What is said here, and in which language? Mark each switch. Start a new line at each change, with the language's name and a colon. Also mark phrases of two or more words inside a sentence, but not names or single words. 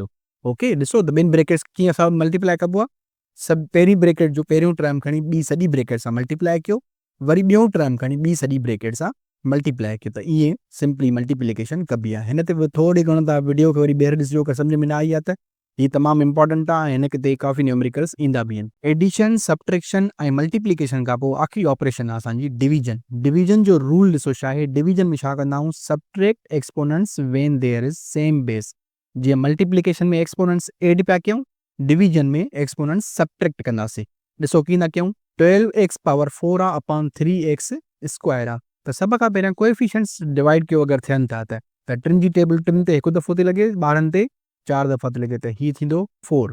Sindhi: ओके, ॾिसो त ॿिनि ब्रैकेट्स कीअं असां मल्टीप्लाई कबो आहे। सभु पहिरीं ब्रैकेट जो पहिरियों टर्म खणी ॿी सॼी ब्रैकेट सां मल्टीप्लाई कयो, वरी ॿियों टर्म खणी ॿी सॼी ब्रैकेट सां मल्टीप्लाई कयो, त ईअं
English: simply multiplication
Sindhi: कबी आहे। हिन ते थोरी घणो तव्हां वीडियो खे वरी ॿीहर ॾिसिजो, अगरि सम्झ में न आई आहे त हीअ तमामु इंपॉर्टेंट आहे, हिन ते काफ़ी न्यूमेरिकल्स ईंदा बि आहिनि।
English: addition, subtraction
Sindhi: ऐं मल्टीप्लिकेशन खां पोइ आख़िरी ऑपरेशन आहे असांजी डिवीजन। डिवीजन जो रूल ॾिसो छा आहे, डिवीजन में छा कंदा आहियूं,
English: subtract exponents when there is same base.
Sindhi: जीअं मल्टीप्लिकेशन में
English: exponents add
Sindhi: पिया कयूं, डिवीजन में
English: exponents subtract
Sindhi: कंदासीं। ॾिसो कीअं था कयूं, 12x पावर 4 आहे अपॉन 3x स्क्वायर आहे, त सभ खां पहिरियां
English: coefficients divide
Sindhi: कयो अगरि थियनि था त टिनि जी टेबल टिनि ते हिकु दफ़ो थी लॻे, ॿारनि ते 4 दफ़ा थी लॻे, त ही थींदो 4।